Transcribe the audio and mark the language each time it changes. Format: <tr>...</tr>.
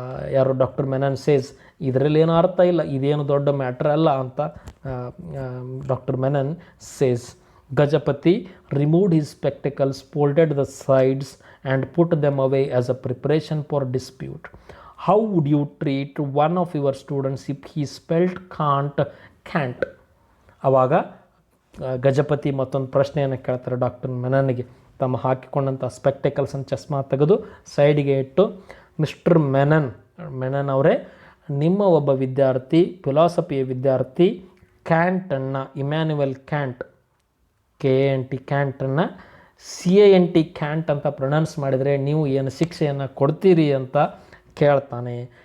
<kn>ಯಾರು doctor Menon says, ಇದರಲ್ಲಿ ಏನೂ ಅರ್ಥ ಇಲ್ಲ, ಇದೇನು ದೊಡ್ಡ ಮ್ಯಾಟ್ರ್ ಅಲ್ಲ ಅಂತ doctor Menon says.</kn> <en>Gajapati removed his spectacles, folded the sides and put them away as a preparation for dispute. "How would you treat one of your students if he spelled can't?"</en> <kn>ಆವಾಗ ಗಜಪತಿ ಮತ್ತೊಂದು ಪ್ರಶ್ನೆಯನ್ನು ಕೇಳ್ತಾರೆ doctor ಮೆನನ್ಗೆ. ತಮ್ಮ ಹಾಕಿಕೊಂಡಂಥ ಸ್ಪೆಕ್ಟಕಲ್ಸನ್ನು ಚಸ್ಮಾ ತೆಗೆದು ಸೈಡಿಗೆ ಇಟ್ಟು, "mister Menon ಅವರೇ, ನಿಮ್ಮ ಒಬ್ಬ ವಿದ್ಯಾರ್ಥಿ, ಫಿಲಾಸಫಿಯ ವಿದ್ಯಾರ್ಥಿ ಕ್ಯಾಂಟನ್ನು, Immanuel can't, KANT ಕ್ಯಾಂಟನ್ನು CANT can't ಅಂತ ಪ್ರೊನೌನ್ಸ್ ಮಾಡಿದರೆ ನೀವು ಏನು ಶಿಕ್ಷೆಯನ್ನು ಕೊಡ್ತೀರಿ ಅಂತ ಕೇಳ್ತಾನೆ.</kn>